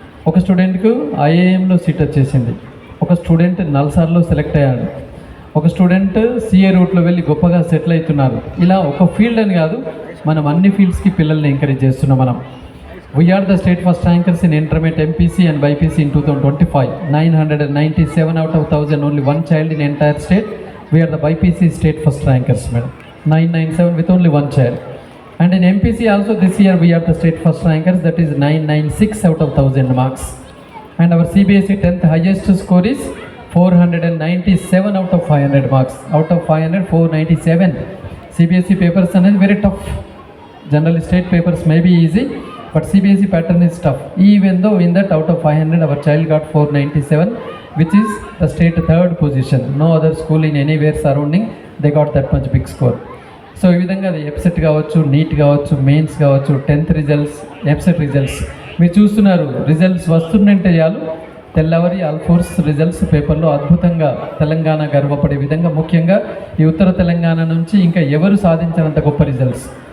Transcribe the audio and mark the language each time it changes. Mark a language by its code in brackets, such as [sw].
[te] ఒక స్టూడెంట్కు ఐఐఎంలో సీట్ వచ్చేసింది. ఒక స్టూడెంట్ నల్సార్లో సెలెక్ట్ అయ్యాడు. ఒక స్టూడెంట్ సిఏ రూట్లో వెళ్ళి గొప్పగా సెటిల్ అవుతున్నారు. ఇలా ఒక ఫీల్డ్ అని కాదు, మనం అన్ని ఫీల్డ్స్కి పిల్లల్ని ఎంకరేజ్ చేస్తున్నాం. [en] మనం we are the state first rankers in intermediate MPC and BiPC in 2025. 997 out of 1000, only one child in entire state. We are the BIPC state first rankers, madam. 997 with only one child. And in MPC also this year we are the state first rankers, that is 996 out of 1000 marks. And our CBSE 10th highest score is 497 out of 500 marks. Out of 500, 497. CBSE papers are very tough. Generally state papers may be easy, but CBSE pattern is tough. Even though in that out of 500 our child got 497, which is the state third position. No other school in anywhere surrounding they got that much big score. [te] So ఈ విధంగా అది ఎప్సెట్ కావచ్చు, neat కావచ్చు, mains కావచ్చు, 10th results, EAPCET results మీరు చూస్తున్నారు. Results వస్తుందంటే చాలు తెల్లవరి ఆల్ఫోర్స్ రిజల్ట్స్ పేపర్లో అద్భుతంగా తెలంగాణ గర్వపడే విధంగా, ముఖ్యంగా ఈ ఉత్తర తెలంగాణ నుంచి ఇంకా ఎవరు సాధించినంత గొప్ప రిజల్ట్స్.